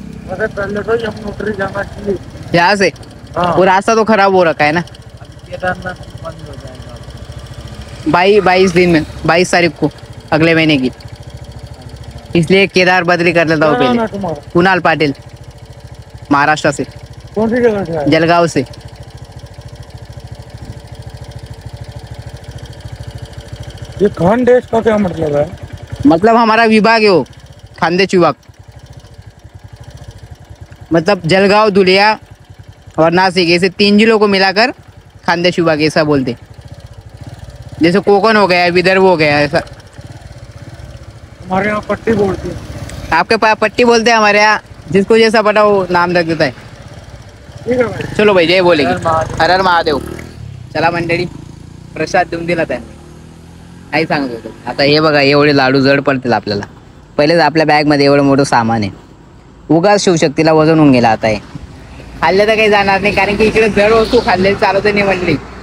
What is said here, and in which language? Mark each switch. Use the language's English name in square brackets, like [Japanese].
[Hindi] अरे पहले तो यमुनोत्री जाना चाहिए यहाँ से. हाँ. वो रास्ता तो खराब हो रखा है ना. केदारनाथ बंद हो जाएगा 22 दिन में 22 तारीख को अगले महीने की. इसलिए केदार बद्री कर लेता हूँ पहले. कुणाल पाटिल महाराष्ट्र से. कौन सी जगह से? जलगांव से. ये खानदेश का क्या मतलब है? मतलब हमारा विभाग है वो खानदेश विभाग. मतलब जलगांव धुलिया और नासिक ऐसे 3 जिलों को मिलाकर खानदेश विभाग ऐसा बोलते. जैसे कोकण हो गया, विदर्भ हो गया ऐसा. हमारे यहाँ पट्टी बोलते हैं. आपके पास पट्टी बोलते हैं. हमारे यहाँ जिसको जैसा पता वो नाम रख देता है. ठीक है भाई. चलो भाई जय बोलेगी. हर हर महादेव. [Marathi] चला मंडळी प्रसाद देऊन दिला त्याने. काही सांगत होतो. आता हे बघा एवढे लाडू जड पडतील आपल्याला. पहिलेच आपल्या बॅगमध्ये एवढं मोठं सामान आहे. उगाच शिवशक्तीला वजन होऊन गेला. आता हे खाल्लं तर काही जाणार नाही कारण की इकडे जड वस्तू खाल्लेली चालत नाही मंडळी.